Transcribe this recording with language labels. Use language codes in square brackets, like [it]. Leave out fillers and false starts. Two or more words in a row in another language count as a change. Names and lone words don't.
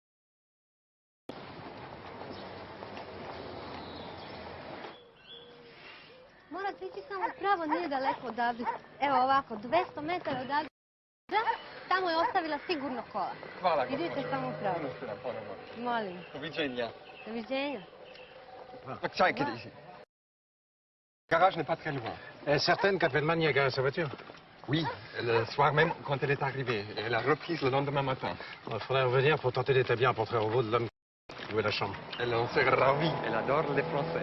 [sr] Morate ići samo pravo, nije daleko odavde. Evo ovako, 200 metara odavde. Tamo je ostavila sigurno kola. Hvala. Idite samo pravo. Molim. Doviđenja. Doviđenja. Čajte, [fr] garage n'est pas très loin. Elle est certaine qu'Appelman y a garé sa voiture? Oui, le soir même quand elle est arrivée. Et elle a reprise le lendemain matin. Il faudrait revenir pour tenter d'établir un portrait robot de l'homme qui louait la chambre. Elle en serait ravie. Elle adore les Français.